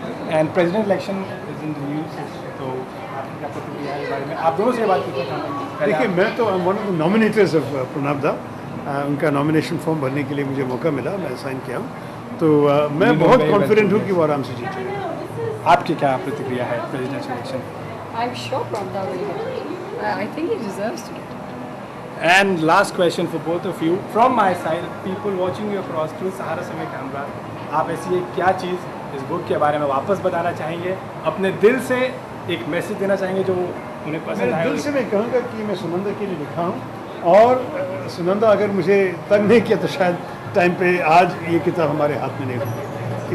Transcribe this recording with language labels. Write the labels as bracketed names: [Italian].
[English] and president election is in the news, [Hindi] तो आपकी क्या प्रतिक्रिया है इस बारे में? आप दोनों से बात करते हैं। देखिए, मैं तो [English] one of the nominators [Hindi] of Pranab दा, उनका नॉमिनेशन फॉर्म भरने के लिए मुझे मौका मिला, मैं साइन किया हूँ, तो मैं बहुत कॉन्फिडेंट हूँ कि वो आराम से जीतेंगे। आपकी क्या प्रतिक्रिया है presidential election? [English] I'm sure Pramda will get it. I think he deserves to get it. And last question for both of you. From my side, people watching you across through Sahara Samay camera, [Hindi] आप ऐसी एक क्या चीज़ इस book के बारे में वापस बताना चाहेंगे, अपने दिल से एक मैसेज देना चाहेंगे जो उन्हें पसंद मेरे आए? दिल से मैं कहूँगा कि मैं सुनंदा के लिए लिखा हूँ, और सुनंदा अगर मुझे तंग नहीं किया तो शायद टाइम पे आज ये किताब हमारे हाथ में नहीं होती।